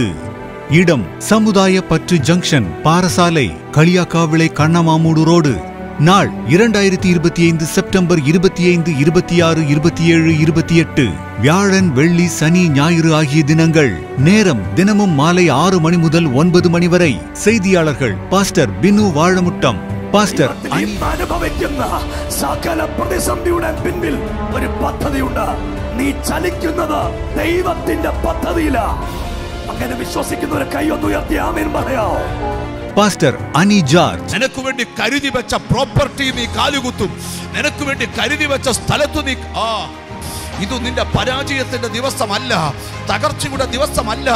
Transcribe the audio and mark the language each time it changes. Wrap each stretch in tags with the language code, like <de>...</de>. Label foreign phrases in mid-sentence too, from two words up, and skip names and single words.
<ta>இடம் சமுதாய பற்று ஜங்ஷன், பாரசாலை, களியக்காவிளை, கண்ணமாமூடு ரோடு. நாள் 2025 செப்டம்பர் 25, 26, 27, 28. வியாழன், வெள்ளி, சனி, ஞாயிறு ஆகிய தினங்கள். நேரம் தினமும் மாலை 6 மணி முதல் 9 மணி வரை. செய்தியாளர்கள் பாஸ்டர் பினு வாழமுட்டம்,</ta> <ml>പാസ്റ്റർ അനുഭവിക്കുന്ന സകല പ്രതിസന്ധിയുടെ പിന്നിൽ ഒരു പദ്ധതിയുണ്ട്. നീ ചലിക്കുന്നത് ദൈവത്തിന്റെ പദ്ധതിയിലാണ്. അങ്ങനെ വിശ്വസിക്കുന്ന ഒരു കൈ ഒന്ന് ഉയർത്തി ആമേൻ പറയാമോ? പാസ്റ്റർ അനി ജോർജ്. നിനക്ക് വേണ്ടി കരുതി വെച്ച പ്രോപ്പർട്ടി നീ കാലുകുത്തും. നിനക്ക് വേണ്ടി കരുതി വെച്ച സ്ഥലത്ത് നീ ഇത് നിന്റെ പരാജയത്തിന്റെ ദിവസമല്ല, തകർച്ചയുടെ ദിവസമല്ല.</ml>